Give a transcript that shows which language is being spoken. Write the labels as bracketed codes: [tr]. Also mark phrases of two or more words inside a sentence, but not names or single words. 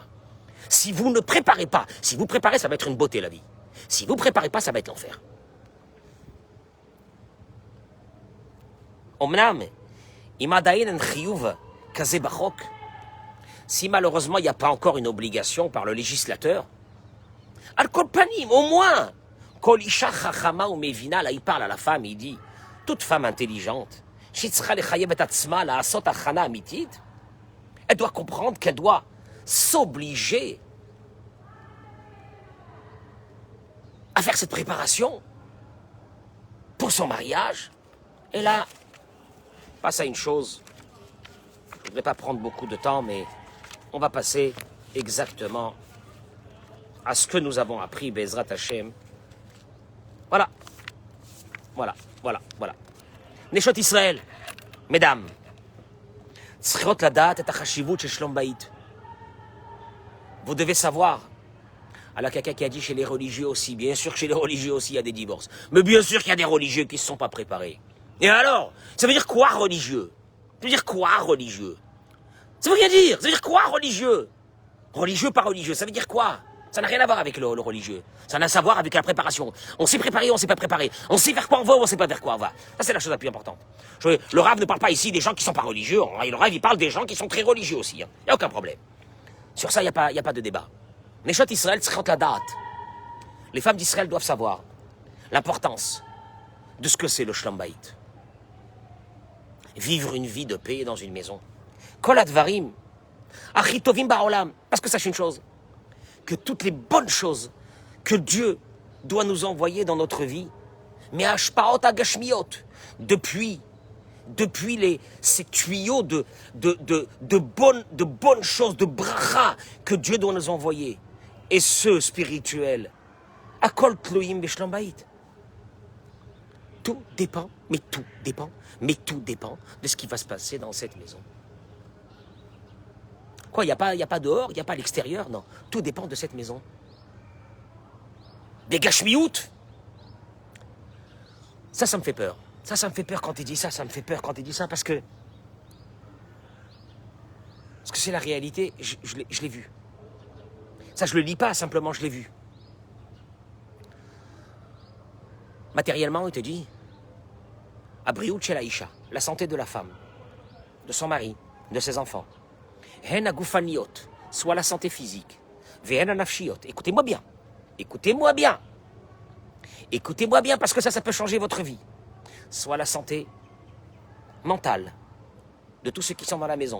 [fr] Si vous ne préparez pas, si vous préparez, ça va être une beauté la vie. Si vous ne préparez pas, ça va être l'enfer. [he] אמנם, אם עדיין אין חיוב כזה בחוק. [fr] Si malheureusement il n'y a pas encore une obligation par le législateur, [he] על כל פנים, [fr] au moins, [he] כל אישה חכמה או מבינה, [fr] là il parle à la femme, il dit, toute femme intelligente, elle doit comprendre qu'elle doit s'obliger à faire cette préparation pour son mariage. Et là, passe à une chose, je ne voudrais pas prendre beaucoup de temps, mais on va passer exactement à ce que nous avons appris, [he] בעזרת השם. [fr] Voilà. [he] נשות ישראל, [fr] mesdames, [he] צריכות לדעת את החשיבות של שלום בית. [fr] Vous devez savoir, alors quelqu'un qui a dit chez les religieux aussi, bien sûr que chez les religieux aussi il y a des divorces, mais bien sûr qu'il y a des religieux qui ne se sont pas préparés. Et alors, ça veut dire quoi religieux? Ça veut dire quoi religieux? Ça veut rien dire, ça veut dire quoi religieux? Religieux pas religieux, ça veut dire quoi? Ça n'a rien à voir avec le religieux. Ça n'a à voir avec la préparation. On s'est préparé, on s'est pas préparé. On sait vers quoi on va ou on sait pas vers quoi on va. Ça, c'est la chose la plus importante. Le Rav ne parle pas ici des gens qui sont pas religieux. Le Rav, il parle des gens qui sont très religieux aussi. Il n'y a aucun problème. Sur ça, il n'y a pas de débat. [he] נשות ישראל, צריכות לדעת. [fr] Les femmes d'Israël doivent savoir l'importance de ce que c'est le [he] שלום בית. [fr] Vivre une vie de paix dans une maison. [he] כל הדברים, הכי טובים בעולם. [fr] Parce que sache une chose, que toutes les bonnes choses que Dieu doit nous envoyer dans notre vie, mais [he] השפעות הגשמיות, [fr] depuis ces tuyaux de bonnes choses, de bracha que Dieu doit nous envoyer, et ceux spirituels, [he] הכל תלויים בשלום בית. [fr] Tout dépend de ce qui va se passer dans cette maison. Quoi, il n'y a pas dehors, il n'y a pas à l'extérieur, non. Tout dépend de cette maison. Des gashmiout. Ça me fait peur. Ça me fait peur quand il dit ça, parce que c'est la réalité, je l'ai vu. Ça, je le lis pas, simplement, je l'ai vu. Matériellement, il te dit, [he] בריאות של האישה, [fr] la santé de la femme, de son mari, de ses enfants. [he] הן הגופניות, [fr] soit la santé physique. [he] והן הנפשיות. [fr] Écoutez-moi bien. Écoutez-moi bien parce que ça peut changer votre vie. Soit la santé mentale de tous ceux qui sont dans la maison.